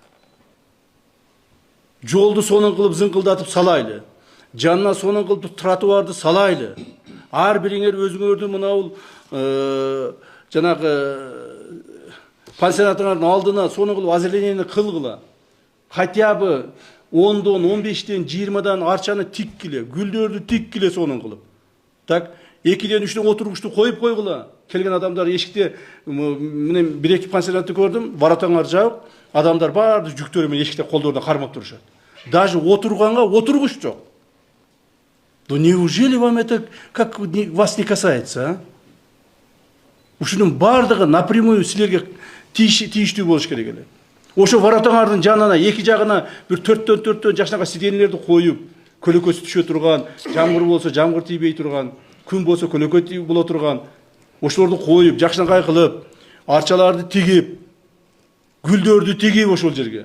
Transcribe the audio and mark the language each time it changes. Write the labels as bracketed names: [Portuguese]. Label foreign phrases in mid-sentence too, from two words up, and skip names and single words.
[Kyrgyz] Жолду сонун кылып зыңкылдатып салайлы. Жанына сонун кылып тротуарды салайлы. Ар бириңер өзүңөрдүн мына бул жанагы пансионаттардын алдына сону кылып азырленияны кылгыла. [Russian] Хотя бы [Kyrgyz] 10-дон, 15-тен, 20-дан арчаны тиккиле, гүлдөрдү тиккиле сонун кылып. Так, 2-ден 3-тен отургучту коюп койгула. Келген адамдар эшикте, мен бир-эки пансионатты көрдүм, баратаңар жабып, адамдар барды жүктөрү менен эшикте колдорунда кармап турушат. Даже отурганга отургуч жок. [Russian] Да неужели вам это как вас не касается, а? [Kyrgyz] Ушунун бардыгы напрямую силерге тийиштүү болуш керек эле. Ошо воротаңардын жанына, эки жагына бир 4-4 жакшынакай сиденелерди коюп, көлөкөсү түшө турган, жамгыр болсо жамгыр тийбей турган, күн болсо көлөкө боло турган, ошолорду коюп, жакшынакай кылып, арчаларды тигип, гүлдөрдү тигип ошол жерге.